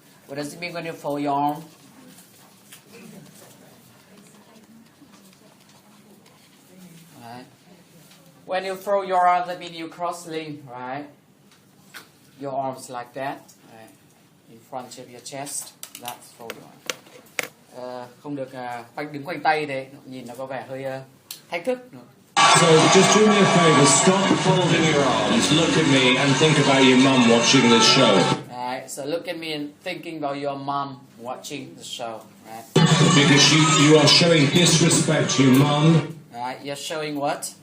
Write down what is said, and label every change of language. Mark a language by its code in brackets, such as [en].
[en] What does it mean when you fold your arm? Right. When you fold your arm, that means you cross-link, right? Your arms like that, right? In front of your chest. That's fold your arm. [vi] Không được đứng khoanh tay thế, nhìn nó có vẻ hơi thách thức nữa. [en] So just do me a favor, stop folding your arms, look at me and think about your mum watching this show. Right, so look at me and thinking about your mom watching the show, right? Because you are showing disrespect to your mum. Right, you're showing what?